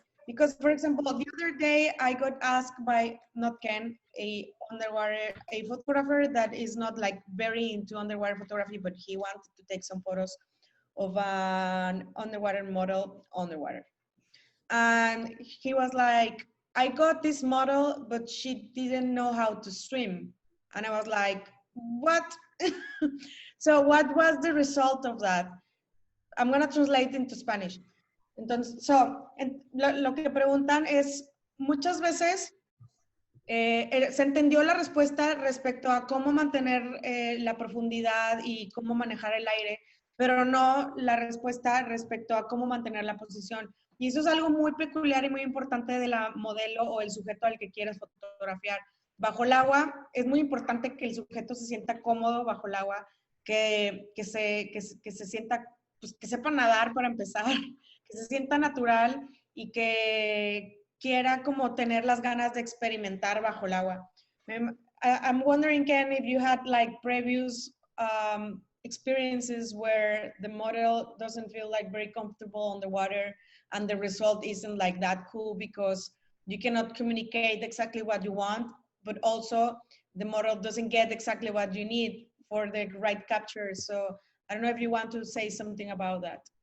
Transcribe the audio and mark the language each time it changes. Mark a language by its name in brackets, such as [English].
[English] Because, for example, the other day I got asked by, not Ken, a photographer that is not like very into underwater photography, but he wanted to take some photos of an underwater model underwater. And he was like, I got this model, but she didn't know how to swim. And I was like, what? So what was the result of that? I'm going to translate into Spanish. [Spanish] Entonces, lo que preguntan es, muchas veces se entendió la respuesta respecto a cómo mantener la profundidad y cómo manejar el aire, pero no la respuesta respecto a cómo mantener la posición. Y eso es algo muy peculiar y muy importante de la modelo o el sujeto al que quieres fotografiar. Bajo el agua es muy importante que el sujeto se sienta cómodo bajo el agua, que se sienta, pues, que sepa nadar para empezar, que se sienta natural y que quiera como tener las ganas de experimentar bajo el agua. [English] I'm wondering, Ken, if you had like previous experiences where the model doesn't feel like very comfortable on the water and the result isn't like that cool because you cannot communicate exactly what you want, but also the model doesn't get exactly what you need for the right capture. So I don't know if you want to say something about that.